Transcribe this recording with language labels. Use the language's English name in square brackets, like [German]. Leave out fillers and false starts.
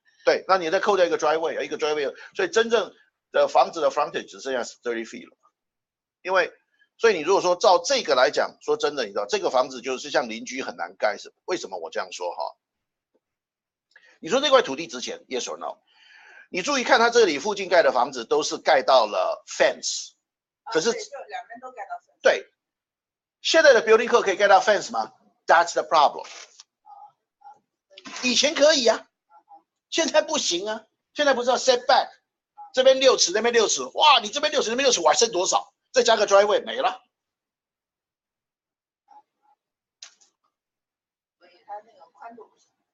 [Chinese] 对，那你再扣掉一个 driveway，所以真正的房子的 frontage 只剩下30 feet 了，所以你如果说照这个来讲，说真的，你知道这个房子就是像邻居很难盖，是为什么我这样说哈？你说这块土地值钱 ？ [English] Yes or no？ [Chinese] 你注意看，它这里附近盖的房子都是盖到了 fence， 可是就两边都盖到 fence。对，现在的 building code 可以盖到 fence 吗 ？ [English] That's the problem。 [Chinese] 以前可以啊，现在不行啊。现在不是要 setback， 这边6尺，那边6尺，哇，你这边6尺，那边6尺，我还剩多少？再加个 driveway 没了。所以它那个宽度不行。